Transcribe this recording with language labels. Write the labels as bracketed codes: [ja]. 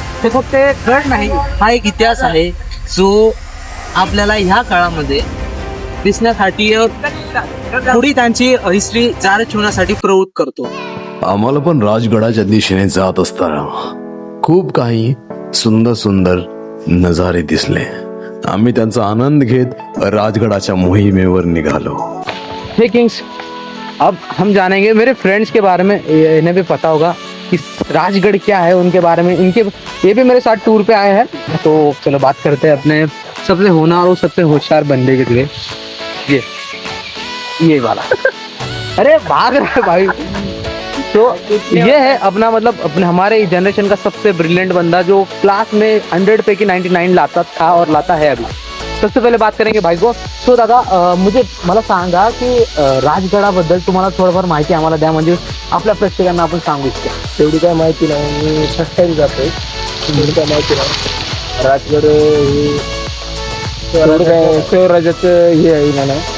[mr] ते फक्त एक गड नाही, हा एक इतिहास आहे जो आपल्याला ह्या काळामध्ये दिसण्यासाठी थोडी त्यांची हिस्ट्री जाड ठेवण्यासाठी प्रवृत्त करतो. आम्हाला पण राजगडाच्या दिशेने जात असताना खूप काही सुंदर सुंदर नजारे दिसले. आम्ही त्यांचा आनंद घेत राजगडाच्या मोहिमेवर निघालो. [hi] हे किंग्स, अब हम जानेंगे मेरे फ्रेंड्स के बारे में. इन्हें भी पता होगा कि राजगढ़ क्या है, उनके बारे में. ये भी मेरे साथ टूर पे आए हैं. तो चलो बात करते हैं अपने सबसे होनहार और सबसे होशियार बंदे के लिए. ये वाला अरे भाग रहा है भाई. तो ये है अपना, मतलब अपने हमारे जनरेशन का सबसे ब्रिलियंट बंदा जो क्लास में 100 पे की 99 लाता था और लाता है अभी. सबसे पहले बात करेंगे भाई को. [mr] तो दादा, मला सांगा की राजगडाबद्दल तुम्हाला थोडंफार माहिती आम्हाला द्या, म्हणजे आपल्या प्रेक्षकांना आपण सांगू इच्छितो. तेवढी काय माहिती नाही. मी फर्स्ट टाइम जातोय, तेवढी काय माहिती नाही. राजगड हे काय स्वराज्याचं हे आहे ना.